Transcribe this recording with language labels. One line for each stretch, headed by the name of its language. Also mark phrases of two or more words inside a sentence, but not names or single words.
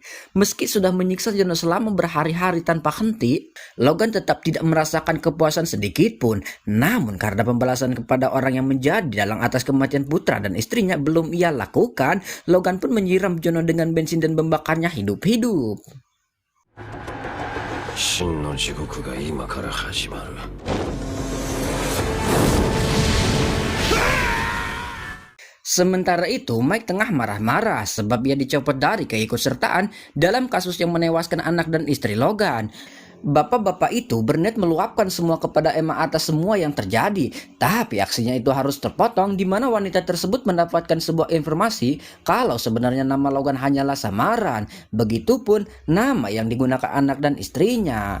Indonesian: Meski sudah menyiksa Jono selama berhari-hari tanpa henti, Logan tetap tidak merasakan kepuasan sedikit pun. Namun karena pembalasan kepada orang yang menjadi dalang atas kematian putra dan istrinya belum ia lakukan, Logan pun menyiram Jono dengan bensin dan membakarnya hidup-hidup.
Japanese: 真の地獄が今から始まる。
Indonesian: Sementara itu, Mike tengah marah-marah sebab ia dicopot dari keikutsertaan dalam kasus yang menewaskan anak dan istri Logan. Bapak-bapak itu berniat meluapkan semua kepada Emma atas semua yang terjadi, tapi aksinya itu harus terpotong di mana wanita tersebut mendapatkan sebuah informasi kalau sebenarnya nama Logan hanyalah samaran, begitupun nama yang digunakan anak dan istrinya.